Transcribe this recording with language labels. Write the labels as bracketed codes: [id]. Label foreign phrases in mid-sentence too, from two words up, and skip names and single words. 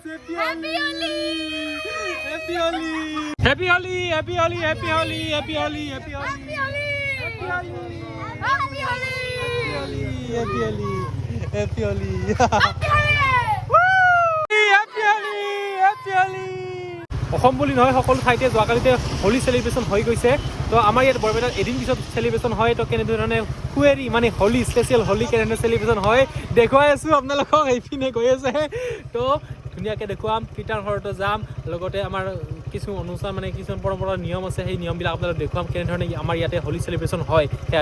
[en] Happy Holi! Happy Holi! Happy Holi! Happy Holi! Happy Holi! Happy Holi! Happy Holi! Happy Holi! Happy Holi! Happy Holi! Happy Holi! Happy Holi! Happy Holi! Happy Holi! [as] অসম বুলি নহয় সকলো ঠাইতে যোৱাকালিতে হোলী চেলিব্ৰেশ্যন হৈ গৈছে তো আমাৰ ইয়াত বৰপেটাত এদিন পিছত চেলিব্ৰেশ্যন হয় তো কেনেধৰণে সুৱেৰি মানে হোলি স্পেচিয়েল হোলি কেনেকৈ চেলিব্ৰেশ্যন হয় দেখুৱাই আছোঁ আপোনালোকক এইপিনে গৈ আছে তো ধুনীয়াকৈ দেখুৱাম কীৰ্তন ঘৰতো যাম লগতে আমাৰ কিছু অনুষ্ঠান মানে কিছুমান পৰম্পৰা নিয়ম আছে সেই নিয়মবিলাক আপোনালোক দেখুৱাম কেনেধৰণে আমাৰ ইয়াতে হোলি চেলিব্ৰেশ্যন হয় সেয়া